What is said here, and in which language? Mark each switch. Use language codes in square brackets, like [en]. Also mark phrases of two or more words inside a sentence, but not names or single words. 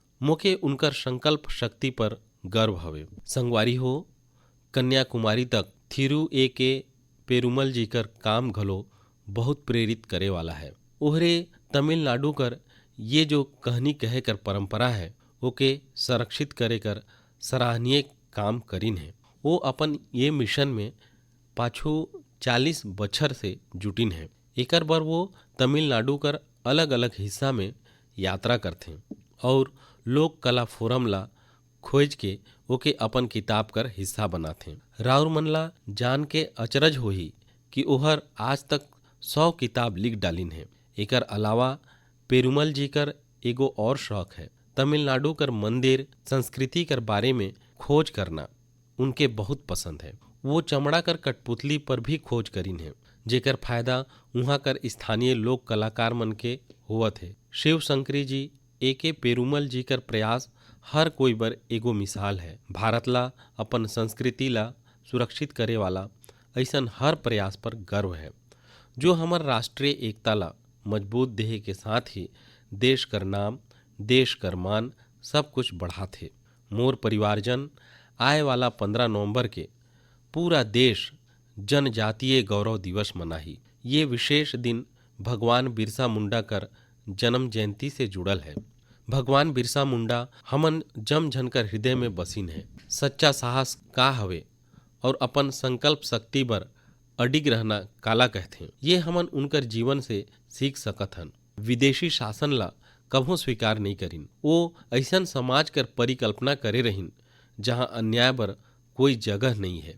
[sck] मोके उनकर संकल्प शक्ति पर गर्व हवे। संगवारी हो, कन्याकुमारी तक थिरु ए के पेरुमल जी कर काम घलो बहुत प्रेरित करे वाला है। ओहरे तमिलनाडु कर ये जो कहानी कहे कर परंपरा है ओके संरक्षित करे कर सराहनीय काम करीन है। वो अपन ये मिशन में पाछू 40 बछर से जुटिन है। एकर बर वो तमिलनाडु कर अलग अलग हिस्सा में यात्रा करथे और लोक कला फोरम ला खोज के ओके अपन किताब कर हिस्सा बनाथे। राउर मन ला जान के अचरज होही कि ओहर आज तक 100 किताब लिख डालिन है। एकर अलावा पेरुमल जी कर एगो और शौक है, तमिलनाडु कर मंदिर संस्कृति कर बारे में खोज करना उनके बहुत पसंद है। वो चमड़ा कर कठपुतली पर भी खोज करीन है, जेकर फायदा उहाँ कर स्थानीय लोक कलाकार मन के होवत है। शिव शंकरी जी एके पेरुमल जी कर प्रयास हर कोई बर एगो मिसाल है। भारत ला अपन संस्कृति ला सुरक्षित करे वाला ऐसन हर प्रयास पर गर्व है, जो हमर राष्ट्रीय एकता ला मजबूत देहे के साथ ही देश कर नाम, देश कर मान सब कुछ बढ़ाथे। मोर परिवारजन, आए वाला 15 नवंबर के पूरा देश जनजातीय गौरव दिवस मनाही। ये विशेष दिन भगवान बिरसा मुंडा कर जन्म जयंती से जुड़ल है। भगवान बिरसा मुंडा हमन जम झनकर हृदय में बसिन है। सच्चा साहस का हवे और अपन संकल्प शक्ति बर अडिग रहना काला कहथे, ये हमन उनकर जीवन से सीख सकत हन। विदेशी शासन ला कभू स्वीकार नहीं करिन। वो ऐसन समाज कर परिकल्पना करे रहिन जहां अन्याय बर कोई जगह नहीं है।